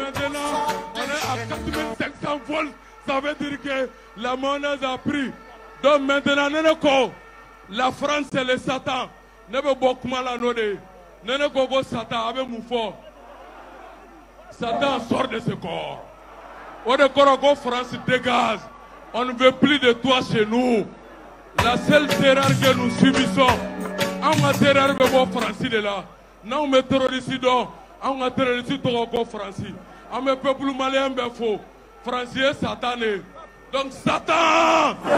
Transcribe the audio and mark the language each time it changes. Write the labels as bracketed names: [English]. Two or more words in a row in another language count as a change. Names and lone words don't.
[French] maintenant on est à 4500 volts ça veut dire que la monnaie a pris donc maintenant la France c'est le Satan [Bambara] ne bɛ bɔ kuma la n'o de ye ne ko Satan a bɛ mun fɔ [French] Satan sort de ce corps [Bambara] o de kɔrɔ ko [French] France dégage on ne veut plus de toi chez nous la seule terreur que nous subissons [Bambara] an ka terreur bɛ bɔ France de la n'anw bɛ terroriste dɔn an ka terroriste tɔgɔ ko France an bɛ [French] peuple malien [Bambara] bɛɛ fo France ye Satan de ye donc Satan